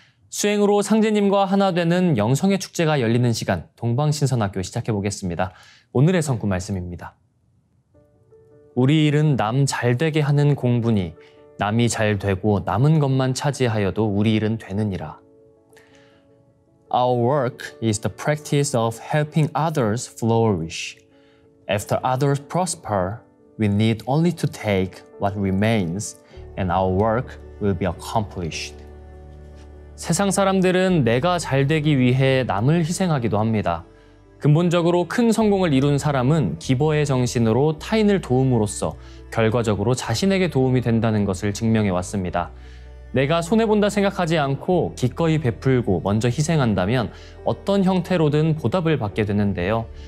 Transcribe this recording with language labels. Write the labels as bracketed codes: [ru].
[ko] 수행으로 상제님과 하나 되는 영성의 축제가 열리는 시간, 동방신선학교 시작해보겠습니다. 오늘의 성구 말씀입니다. 우리 일은 남 잘되게 하는 공부니 남이 잘 되고 남은 것만 차지하여도 우리 일은 되느니라. [en] Our work is the practice of helping others flourish. After others prosper, we need only to take what remains and our work will be accomplished. [ko] 세상 사람들은 내가 잘 되기 위해 남을 희생하기도 합니다. 근본적으로 큰 성공을 이룬 사람은 기버의 정신으로 타인을 도움으로써 결과적으로 자신에게 도움이 된다는 것을 증명해 왔습니다. 내가 손해본다 생각하지 않고 기꺼이 베풀고 먼저 희생한다면 어떤 형태로든 보답을 받게 되는데요.